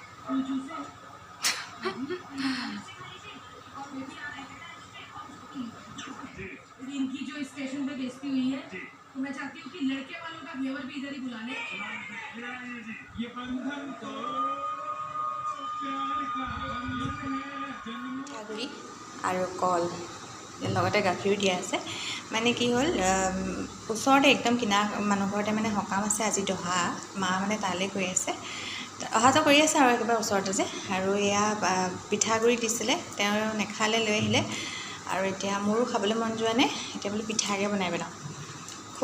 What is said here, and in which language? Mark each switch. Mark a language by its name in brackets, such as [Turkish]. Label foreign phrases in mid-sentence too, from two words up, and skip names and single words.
[Hindi] इनकी जो स्टेशन पे बेइज्जती हुई है तो मैं चाहती हूँ कि लड़के वालों का घेवर भी इधर ही बुला ले ये बंधन तो प्यार का बंधन है [Assamese] পিঠাগুড়ি আৰু কল লগতে গাখীৰো দিয়া আছে মানে কি হ'ল ওচৰতে একদম কিনা মানুহ ঘৰতে মানে সকাম আছে আজি দহা মা মানে তালৈ গৈ আছে অহা যোৱা কৰি আছে আৰু একেবাৰে ওচৰতে যে আৰু এয়া পিঠাগুড়ি দিছিলে তেওঁ নেখালে লৈ আহিলে আৰু এতিয়া মোৰো খাবলৈ মন যোৱা নাই এতিয়া বোলো পিঠাকে বনাই পেলাওঁ খুব